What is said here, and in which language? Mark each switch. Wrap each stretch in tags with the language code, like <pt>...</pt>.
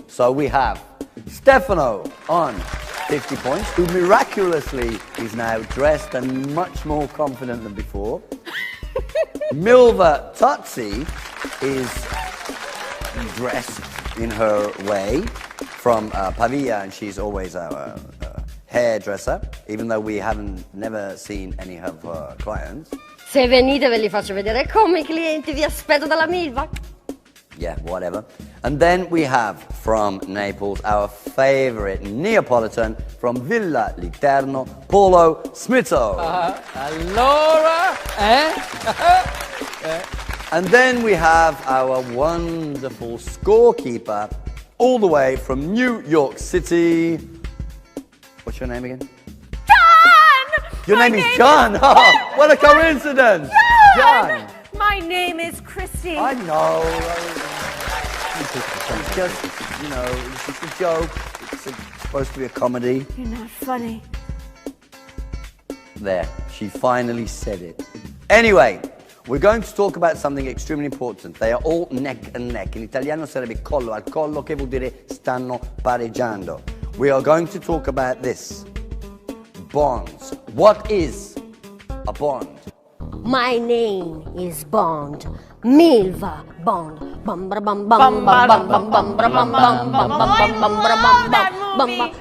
<en>So we have Stefano on 50 points, who miraculously is now dressed and much more confident than before. Milva Totsi is dressed in her way from Pavia, and she's always our hairdresser, even though we haven't never seen any of her clients.</en> <it>Se venite ve li faccio vedere come i clienti, vi aspetto dalla Milva.</it> <en>Yeah, whatever. And then we have from Naples our favorite Neapolitan from Villa Literno, Paolo Smito.</en> <it>Allora,</it> <en>And then we have our wonderful scorekeeper all the way from New York City. What's your name again? Your name is John. Oh, what a coincidence. John. My name is Christy. I know. It's just, you know, it's just a joke. It's supposed to be a comedy. You're not funny. There, she finally said it. Anyway, we're going to talk about something extremely important. They are all neck and neck.</en> <it>In italiano sarebbe collo al collo, che vuol dire stanno pareggiando.</it> <en>We are going to talk about this. Bonds. What is a bond? My name is Bond. Milva Bond. Bum bum bum bum bum bum bum bum bum bum bum bum bum bum.</en>